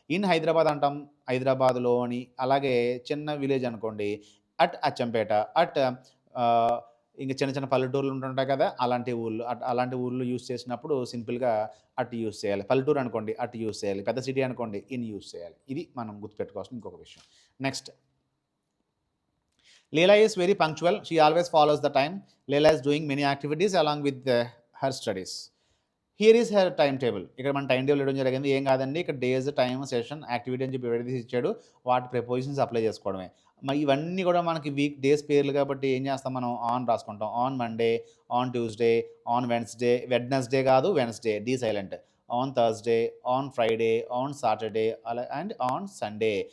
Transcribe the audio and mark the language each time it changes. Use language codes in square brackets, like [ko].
[te] In Hyderabad అంటాం, హైదరాబాద్లోని. అలాగే చిన్న విలేజ్ అనుకోండి అట్ అచ్చంపేట, అట్ ఇంకా చిన్న చిన్న పల్లెటూర్లు ఉంటుంటాయి కదా, అలాంటి ఊళ్ళు యూజ్ చేసినప్పుడు సింపుల్గా అట్ యూజ్ చేయాలి. పల్లెటూరు అనుకోండి అట్ యూజ్ చేయాలి, పెద్ద సిటీ అనుకోండి ఇన్ యూజ్ చేయాలి. ఇది మనం గుర్తుపెట్టుకోవాల్సిన ఇంకొక విషయం. [en] Next, Leela is very punctual. She always follows the time. Leela is doing many activities along with her studies. Here is her time table. [te] ఇక్కడ మన టైం టేబుల్ ఇవ్వడం జరిగింది. ఏం కాదండి, ఇక్కడ డేస్, టైమ్, సెషన్, యాక్టివిటీ అని చెప్పి ఎవరైతే ఇచ్చాడు వాటి ప్రిపోజిషన్స్ అప్లై చేసుకోవడమే. మరి ఇవన్నీ కూడా మనకి వీక్ డేస్ పేర్లు కాబట్టి ఏం చేస్తాం, మనం ఆన్ రాసుకుంటాం. [en] On Monday, on Tuesday, on Wednesday కాదు Wednesday, D silent, on Thursday, on Friday, on Saturday అలా and on Sunday.